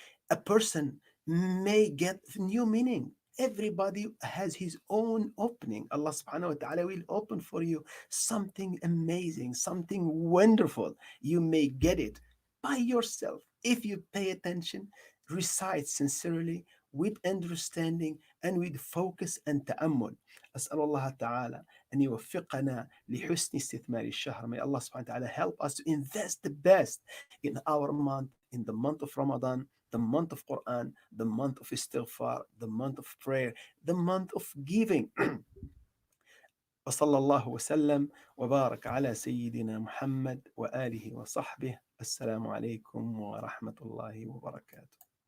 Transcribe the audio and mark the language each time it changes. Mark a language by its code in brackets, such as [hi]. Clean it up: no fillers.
[en] A person may get new meaning. Everybody has his own opening. Allah subhanahu wa ta'ala will open for you something amazing, something wonderful. You may get it by yourself if you pay attention, recite sincerely, with understanding and with focus and تأمل. [ar] أسأل الله تعالى أن يوفقنا لحسن استثمار الشهر. [en] May Allah subhanahu wa ta'ala help us to invest the best in our month, in the month of Ramadan, the month of Quran, the month of istighfar, the month of prayer, the month of giving. [ar] وصلى الله وسلم وبارك على سيدنا محمد وآله وصحبه. السلام عليكم ورحمة الله وبركاته.